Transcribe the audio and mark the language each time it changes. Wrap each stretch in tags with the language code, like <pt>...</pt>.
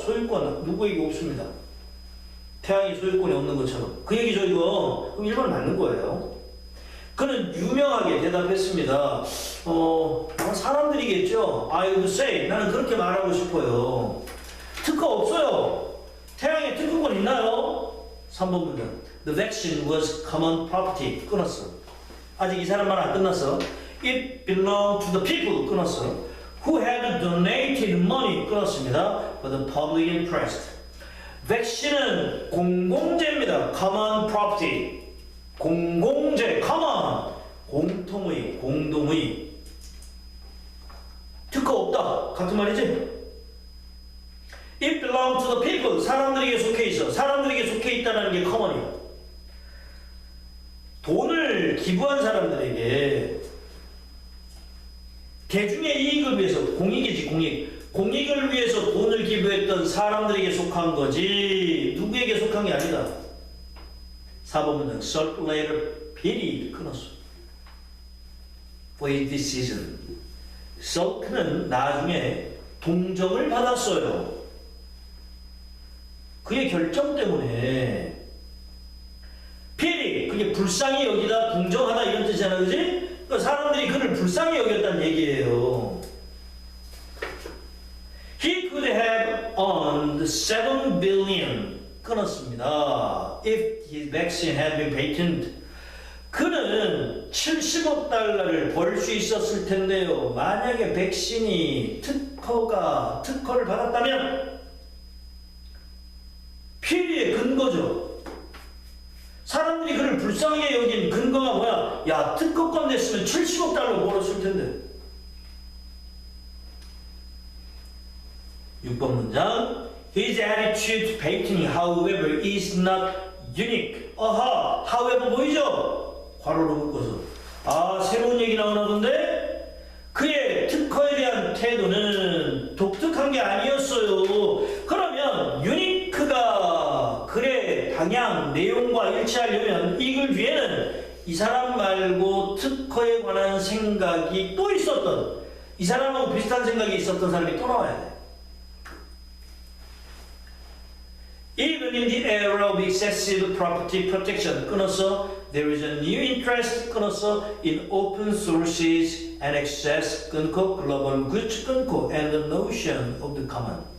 <ko>소유권 누구에게 없습니다. 태양이 소유권이 없는 것처럼. 그 얘기죠 이거. 그럼 1번 맞는 거예요. 그는 유명하게 대답했습니다. 사람들이겠죠.</ko> <en>I would say.</en> <ko>나는 그렇게 말하고 싶어요. 특허 없어요. 태양에 특허권 있나요? 3번 문장.</ko> <en>The vaccine was common property.</en> <ko>끊었어. 아직 이 사람 말 안 끝났어.</ko> <en>It belonged to the people.</en> <ko>끊었어.</ko> <en>Who had donated money.</en> <ko>끊었습니다.</ko> <en>For the public interest.</en> <ko>백신은 공공재입니다.</ko> <en>common property. 공공재, common.</en> <ko>공통의, 공동의. 특허 없다. 같은 말이지?</ko> <en>It belongs to the people.</en> <ko>사람들에게 속해 있어. 사람들에게 속해 있다는 게 common이야. 돈을 기부한 사람들에게 대중의 이익을 위해서, 공익이지, 공익. 공익을 위해서 돈을 기부했던 사람들에게 속한 거지 누구에게 속한 게 아니다. 4번 문장.</ko> <en>Circulator pity.</en> <ko>끊었어.</ko> <en>For his decision.</en> <ko>Salk는 나중에 동정을 받았어요. 그의 결정 때문에 불쌍히 여기다 궁정하다 이런 뜻이잖아, 그지? 그러니까 사람들이 그를 불쌍히 여겼다는 얘기예요.</ko> <en>He could have earned 7 billion</en> <ko>끊었습니다.</ko> <en>If his vaccine had been patented.</en> <ko>그는 70억 달러를 벌 수 있었을 텐데요. 만약에 백신이 특허를 받았다면 피해의 근거죠. 사람들이 그를 불쌍하게 여긴 근거가 뭐야? 야, 특허권 냈으면 70억 달러 벌었을 텐데. 6번 문장.</ko> <en>His attitude to patenting, however, is not unique.</en> <ko>아하, however 보이죠? 괄호로 묶어서. 아, 새로운 얘기 나오나 본데? 그의 특허에 대한 태도는 독특한 게 아니었어요. 그러면 유니크가 글의 방향, 내용과 일치하려면 이 글 뒤에는 이 사람 말고 특허에 관한 생각이 또 있었던, 이 사람하고 비슷한 생각이 있었던 사람이 또 나와야 돼.</ko> <en>Even in the era of excessive property protection,</en> <ko>끊어서</ko> <en>there is a new interest, 끊어서 in open sources and access,</en> <ko>끊고</ko> <en>global goods, 끊고 and the notion of the common.</en>